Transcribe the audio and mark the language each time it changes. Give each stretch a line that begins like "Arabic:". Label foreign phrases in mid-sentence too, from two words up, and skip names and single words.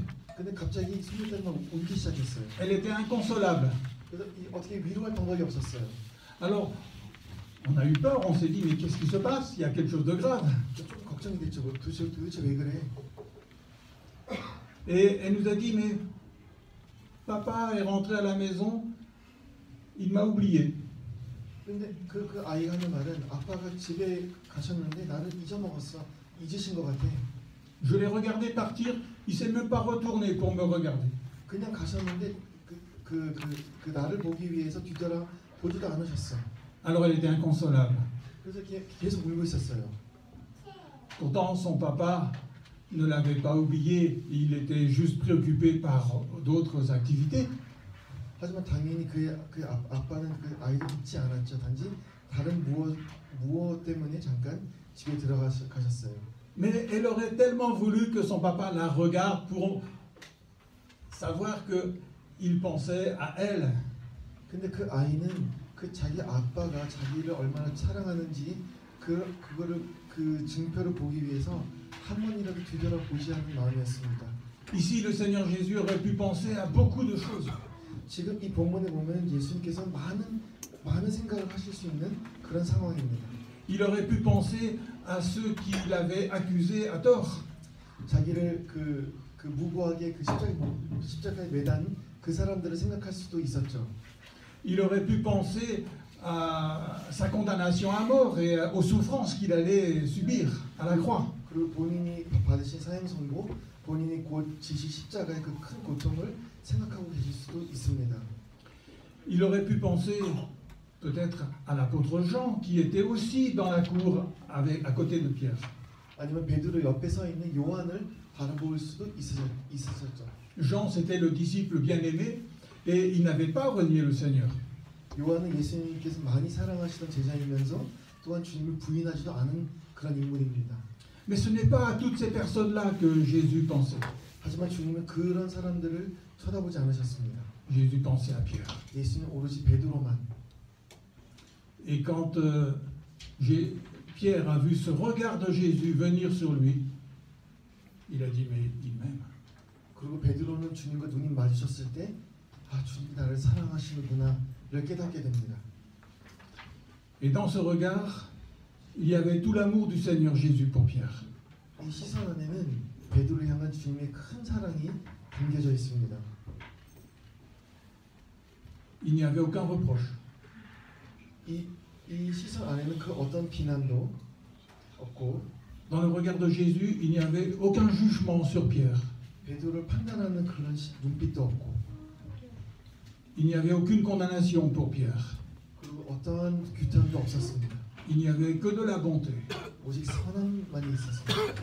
Korean: 근데 갑자기 손녀딸만 울기 시작했어요.
French: Elle était inconsolable.
Korean: 그래서 어떻게 위로할 방법이 없었어요.
French: Alors, on a eu peur, on s'est dit, mais qu'est-ce qui se passe? Il y a quelque chose de grave.
Korean: 좀 걱정이 됐죠. 도대체 왜 그래?
French: Et elle nous a dit, mais papa est rentré à la maison, il m'a oublié.
Korean: 근데 그 아이가 하는 말은 아빠가 집에 가셨는데 나를 잊어먹었어. 잊으신 것 같아.
French: Je l'ai regardé partir, il s'est même pas retourné pour me regarder.
Korean: 그냥 가셨는데 나를 보기 위해서 뒤돌아 보지도 않으셨어.
French: Alors elle était inconsolable.
Korean: 그래서 계속 울고 있었어요.
French: Pourtant, son papa ne l'avait pas oublié, il était juste préoccupé par d'autres activités.
Korean: 하지만 당연히 아빠는 그 아이를 잊지 않았죠. 단지 다른 무엇 때문에 잠깐 집에 들어가셨어요.
French: Mais elle aurait tellement voulu que son papa la regarde pour savoir qu'il pensait à elle.
Korean: 근데 그 아이는 자기 아빠가 자기를 얼마나 사랑하는지 그거를 그 증표를 보기 위해서 한 번이라도 뒤돌아보지 않는 마음이었습니다.
French: Ici, le Seigneur Jésus aurait pu penser à beaucoup de choses.
Korean: 지금 이 본문에 보면 예수님께서 많은 생각을 하실 수 있는 그런 상황입니다.
French: Il aurait pu penser à ceux qui l'avaient accusé à tort.
Korean: 자기를 무고하게 십자가에 매단 그 사람들을 생각할 수도 있었죠.
French: Il aurait pu penser à sa condamnation à mort et aux souffrances qu'il allait subir à la croix.
Korean: 그리고 본인이 받으신 사형 선고, 본인이 곧 지실 십자가의 그 큰 고통을 생각하고 계실 수도 있습니다.
French: Il aurait pu penser peut-être à l'apôtre Jean qui était aussi dans la cour à côté de Pierre.
Korean: 아니면 베드로 옆에 서 있는 요한을 바라볼 수도 있었죠.
French: Jean, c'était le disciple bien-aimé et il n'avait pas renié le Seigneur.
Korean: 요한은 예수님께서 많이 사랑하시던 제자이면서 또한 주님을 부인하지도 않은 그런 인물입니다.
French: Mais ce n'est pas à toutes ces personnes-là que Jésus pensait.
Korean: 하지만 주님은 그런 사람들을 쳐다보지 않으셨습니다.
French: Jésus pensait à Pierre.
Korean: 예수님은 오로지 베드로만.
French: Et quand Pierre a vu ce regard de Jésus venir sur lui, il a dit, mais il m'aime.
Korean: 그리고 베드로는 주님과 눈이 마주쳤을 때, 주님이 나를 사랑하시는구나를 깨닫게 됩니다.
French: Et dans ce regard, il y avait tout l'amour du Seigneur Jésus pour Pierre.
Korean: 이 시선 안에는 베드로를 향한 주님의 큰 사랑이 담겨져 있습니다.
French: Il n'y avait aucun reproche.
Korean: 이 시선 안에는 그 어떤 비난도 없고,
French: dans le regard de Jésus, il n'y avait aucun jugement sur Pierre.
Korean: 베드로를 판단하는 그런 눈빛도 없고,
French: il n'y avait aucune condamnation pour Pierre.
Korean: 그리고 어떠한 규탄도 없었습니다.
French: Il n'y avait que de la bonté.
Korean: 오직 선함만이 있었습니다.